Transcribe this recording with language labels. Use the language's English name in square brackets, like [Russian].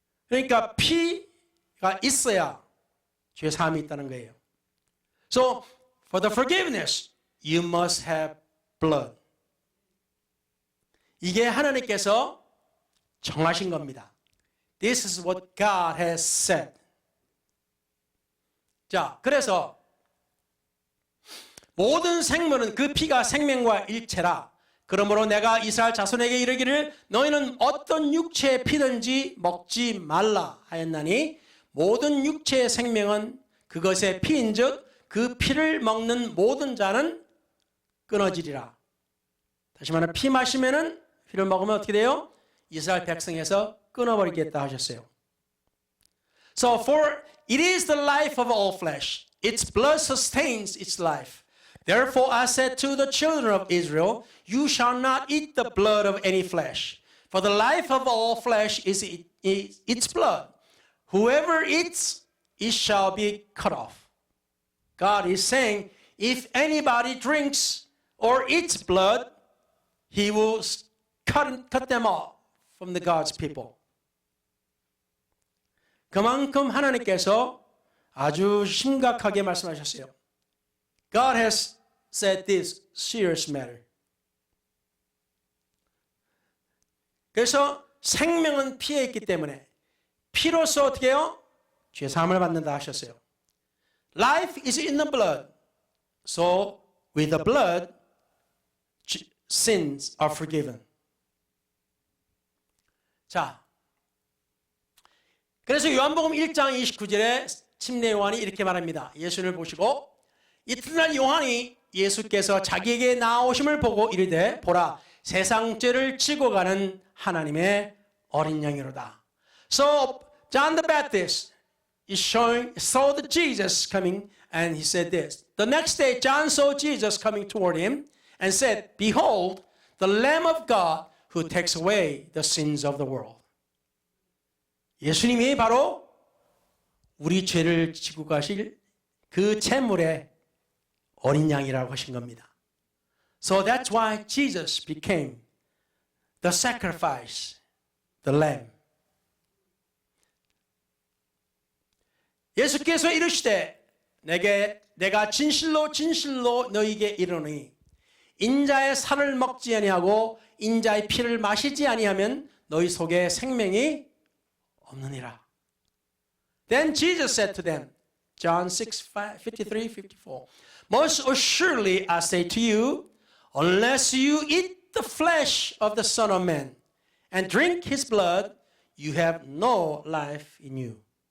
[Korean] 그러니까 피가 있어야 죄 사함이 있다는 거예요. [English] So for the forgiveness, you must have blood. [Korean] 이게 하나님께서 정하신 겁니다. [English] This is what God has said. [Korean] 자, 그래서 모든 생물은 그 피가 생명과 일체라. 그러므로 내가 이스라엘 자손에게 이르기를 너희는 어떤 육체의 피든지 먹지 말라 하였나니 모든 육체의 생명은 그것의 피인즉 그 피를 먹는 모든 자는 끊어지리라. 다시 말하면 피 마시면은 피를 먹으면 어떻게 돼요? 이스라엘 백성에서 끊어버리겠다 하셨어요. [English] So for it is the life of all flesh. Its blood sustains its life. Therefore I said to the children of Israel, you shall not eat the blood of any flesh. For the life of all flesh is its blood. Whoever eats, it shall be cut off. God is saying, if anybody drinks or eats blood, he will cut them off from the God's people. [Korean] 그만큼 하나님께서 아주 심각하게 말씀하셨어요. [English] God has said this serious matter. [Korean] 그래서 생명은 피에 있기 때문에 피로서 어떻게 해요? 죄 사함을 받는다 하셨어요. [English] Life is in the blood. So with the blood, sins are forgiven. [Korean] 자, 그래서 요한복음 1장 29절에 침례 요한이 이렇게 말합니다. 예수를 보시고 이튿날 요한이 예수께서 자기에게 나오심을 보고 이르되 보라 세상 죄를 지고 가는 하나님의 어린 양이로다. [English] So John the Baptist is saw the Jesus coming and he said this. The next day John saw Jesus coming toward him and said, Behold, the Lamb of God who takes away the sins of the world. [Korean] 예수님이 바로 우리 죄를 지고 가실 그 제물의 어린 양이라고 하신 겁니다. [English] So that's why Jesus became the sacrifice, the lamb. [Korean] 예수께서 이르시되 내가 진실로 너희에게 이르노니 인자의 살을 먹지 아니하고 인자의 피를 마시지 아니하면 너희 속에 생명이 없느니라. [English] Then Jesus said to them, John 6:53-54, Most assuredly I say to you, unless you eat the flesh of the Son of Man and drink his blood, you have no life in you.